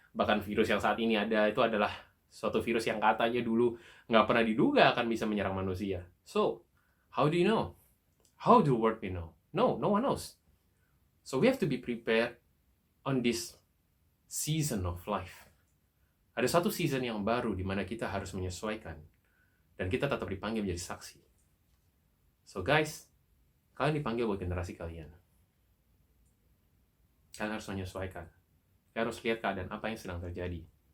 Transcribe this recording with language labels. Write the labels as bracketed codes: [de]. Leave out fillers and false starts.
[id] Bahkan virus yang saat ini ada itu adalah suatu virus yang katanya dulu nggak pernah diduga akan bisa menyerang manusia. [en] So, how do you know? How do the world we know? No one knows. So we have to be prepared on this season of life. [id] Ada satu season yang baru di mana kita harus menyesuaikan dan kita tetap dipanggil menjadi saksi. So guys, kalian dipanggil buat generasi kalian. Kalian harus menyesuaikan. Kalian harus lihat keadaan apa yang sedang terjadi.